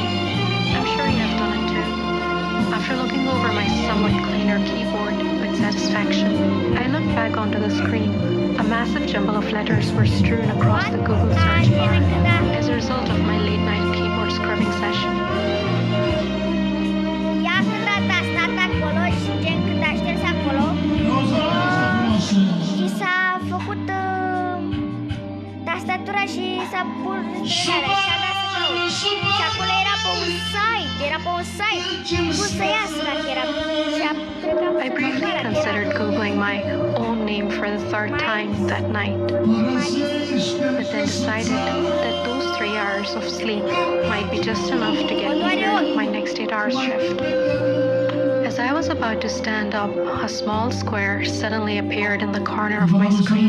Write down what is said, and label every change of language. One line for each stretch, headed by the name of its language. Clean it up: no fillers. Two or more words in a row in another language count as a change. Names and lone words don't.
English: I'm sure you have done it too. After looking over my somewhat cleaner keyboard with satisfaction, I looked back onto the screen. A massive jumble of letters were strewn across the Google search bar as a result of my late-night keyboard scrubbing session.
Romanian: Ia când a stat acolo și gen când a șters acolo și s-a făcut tastatura și s-a pus și a dat să caut. Și acolo era pe un site, cum să iasă dacă era.
English: I briefly considered Googling my own name for the 3rd time that night, but then decided that those 3 hours of sleep might be just enough to get me through my next 8 hours shift. As I was about to stand up, a small square suddenly appeared in the corner of my screen.